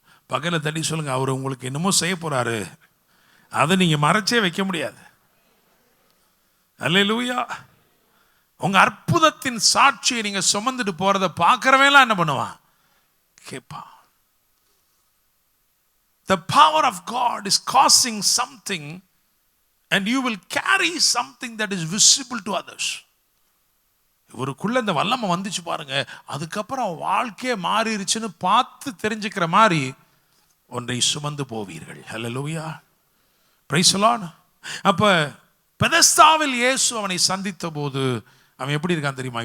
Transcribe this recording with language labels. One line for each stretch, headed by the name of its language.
Tamil: பகல தட்டி சொல்லுங்க, அவர் உங்களுக்கு என்னமோ செய்ய போறாரு, அதை நீங்க மறைச்சே வைக்க முடியாது. அல்லேலூயா. உங்க அற்புதத்தின் சாட்சியை நீங்க சுமந்துட்டு போறதை பார்க்கறவெல்லாம் என்ன பண்ணுவான், கேட்பான்.
English: The power of God is causing something and you will carry something that is visible to others.
Tamil: இவருக்குள்ள இந்த வல்லமை வந்துச்சு பாருங்க, அதுக்கப்புறம் வாழ்க்கையே மாறிடுச்சுன்னு பார்த்து தெரிஞ்சுக்கிற மாதிரி ஒன்றை சுமந்து போவீர்கள். ஹல்லேலூயா, பிரைஸ் தி லார்ட். அப்ப பெதஸ்தாவில் இயேசு அவனை சந்தித்த போது அவன் எப்படி இருக்கான் தெரியுமா?